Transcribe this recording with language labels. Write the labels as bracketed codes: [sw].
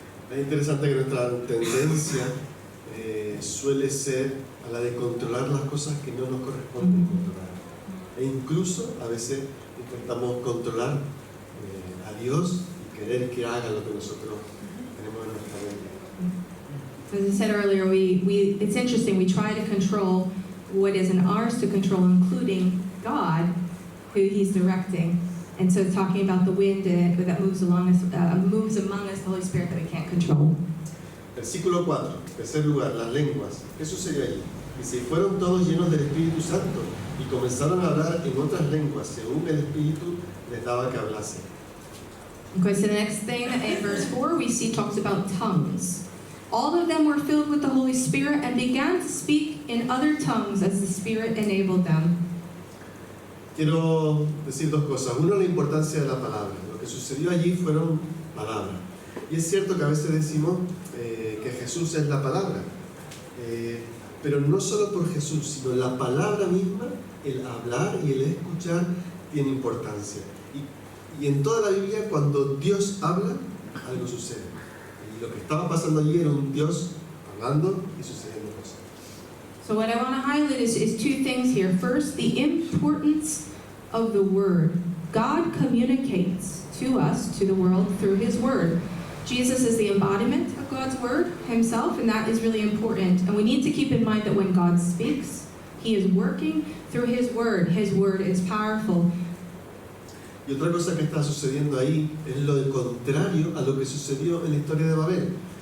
[es] Es interesante que nuestra tendencia suele ser a la de controlar las cosas que no nos corresponden controlar. E incluso a veces intentamos controlar a Dios y querer que haga lo que nosotros tenemos en nuestra mente. [en] As I said earlier, it's interesting, we try to control what isn't ours to control, including God, who he's directing. And so talking about the wind that moves among us, the Holy Spirit that we can't control. [es] Versículo 4, tercer lugar, las lenguas. ¿Qué sucedió allí? Dice, y fueron todos llenos del Espíritu Santo y comenzaron a hablar en otras lenguas, según el Espíritu les daba que hablasen. [en] Okay, so the next thing in verse 4 we see talks about tongues. All of them were filled with the Holy Spirit and began to speak in other tongues as the Spirit enabled them. [es] Quiero decir dos cosas. Uno, la importancia de la palabra. Lo que sucedió allí fueron palabras. Y es cierto que a veces decimos que Jesús es la palabra. Pero no solo por Jesús, sino la palabra misma, el hablar y el escuchar tiene importancia. Y en toda la Biblia, cuando Dios habla, algo sucede. Y lo que estaba pasando allí era un Dios hablando y sucediendo cosas. [en] So what I want to highlight is two things here. First, the importance of the Word. God communicates to us, to the world, through His Word. Jesus is the embodiment of God's Word Himself, and that is really important. And we need to keep in mind that when God speaks, He is working through His Word. His Word is powerful. [es] Y otra cosa que está sucediendo ahí es lo contrario a lo que sucedió en la historia de Babel.